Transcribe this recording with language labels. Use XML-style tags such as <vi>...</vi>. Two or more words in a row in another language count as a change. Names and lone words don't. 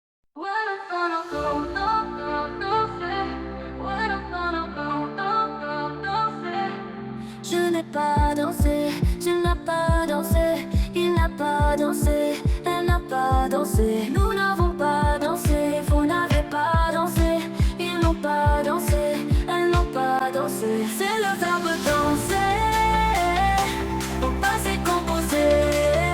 <en>When I'm gonna go, no, no, no, c'est. When I'm gonna go, no, no, no,</en> <fr>c'est. Je n'ai pas dansé, tu n'as pas dansé, il n'a pas dansé, elle n'a pas dansé. Nous n'avons pas dansé, vous n'avez pas dansé, ils n'ont pas dansé, elles n'ont pas dansé. C'est le verbe danser, au passé composé.</fr>